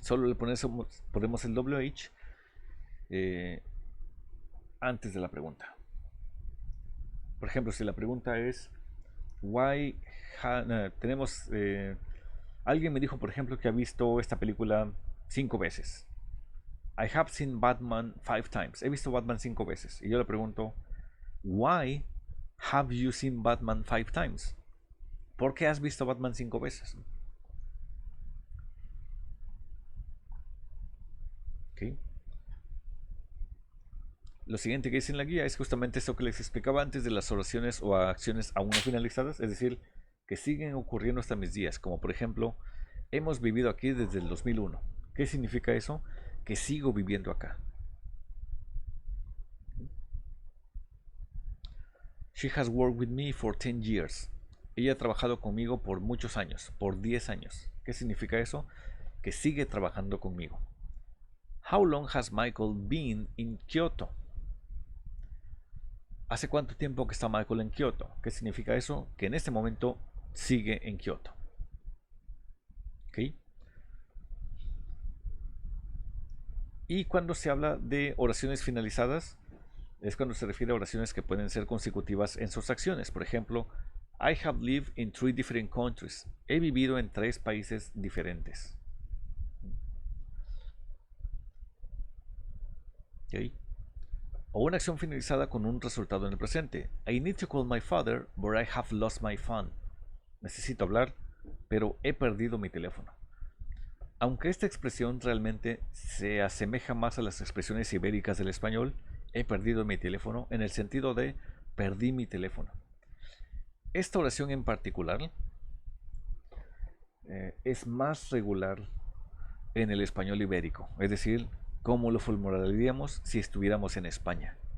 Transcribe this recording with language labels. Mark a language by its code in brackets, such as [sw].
[es] Solo le ponemos el WH antes de la pregunta. Por ejemplo, si la pregunta es why tenemos alguien me dijo, por ejemplo, que ha visto esta película 5 veces. [en] I have seen Batman 5 times. [es] He visto Batman 5 veces. Y yo le pregunto, [en] why have you seen Batman 5 times? [es] ¿Por qué has visto Batman 5 veces? ¿Okay? Lo siguiente que dice en la guía es justamente esto que les explicaba antes de las oraciones o acciones aún no finalizadas, es decir, que siguen ocurriendo hasta mis días, como por ejemplo, hemos vivido aquí desde el 2001. ¿Qué significa eso? Que sigo viviendo acá. [en] She has worked with me for 10 years. [es] Ella ha trabajado conmigo por muchos años, por 10 años. ¿Qué significa eso? Que sigue trabajando conmigo. [en] How long has Michael been in Kyoto? [es] ¿Hace cuánto tiempo que está Michael en Kyoto? ¿Qué significa eso? Que en este momento sigue en Kyoto. ¿Ok? Y cuando se habla de oraciones finalizadas, es cuando se refiere a oraciones que pueden ser consecutivas en sus acciones. Por ejemplo, [en] I have lived in 3 different countries. [es] He vivido en 3 países diferentes. ¿Okay? O una acción finalizada con un resultado en el presente. [en] I need to call my father, but I have lost my phone. [es] Necesito hablar, pero he perdido mi teléfono. Aunque esta expresión realmente se asemeja más a las expresiones ibéricas del español, he perdido mi teléfono, en el sentido de perdí mi teléfono. Esta oración en particular es más regular en el español ibérico, es decir, cómo lo formularíamos si estuviéramos en España.